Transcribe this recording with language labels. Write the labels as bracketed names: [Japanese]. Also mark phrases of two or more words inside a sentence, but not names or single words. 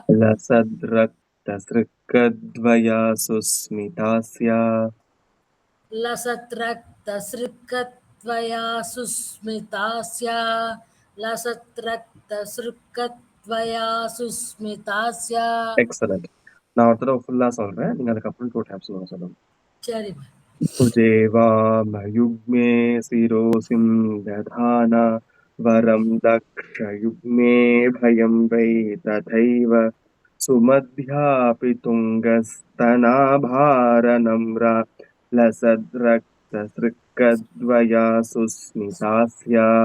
[Sanskrit] लसद्रक्तसृक्कद्वया सुस्मितास्या. लसत्रक्तसृक्कत्वया सुस्मितास्या. लसत्रक्तसृक्कत्वया सुस्मितास्या. [Tamil] எக்ஸலண்ட். நான் ஒரு தடவை ஃபுல்லா சொல்றேன். நீங்க அதுக்கப்புறம் 2 times சொல்லணும். சரி. [Sanskrit] भुजे वामयुग्मे शिरोसिं दधाना. वरं दक्षयुग्मे भयं वै तथैव. सुमध्यापि तुङ्गस्तनाभारनम्रा. लसद्रक्तसृक्कद्वया सुस्मितास्या.